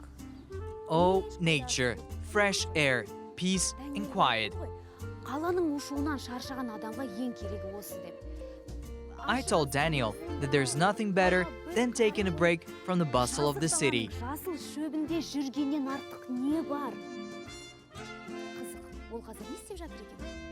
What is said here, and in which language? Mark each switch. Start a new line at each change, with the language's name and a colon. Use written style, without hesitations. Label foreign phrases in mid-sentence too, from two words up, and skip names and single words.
English: Oh, nature, fresh air, peace and quiet.
Kazakh: Қаланың ушуынан шаршаған адамға ең керегі осы деп.
English: I told Daniel that there's nothing better than taking a break from the bustle of the city.
Kazakh: Жасыл шөбінде жүргеннен артық не бар? Қызық, ол қазір не істеп жатыр екен?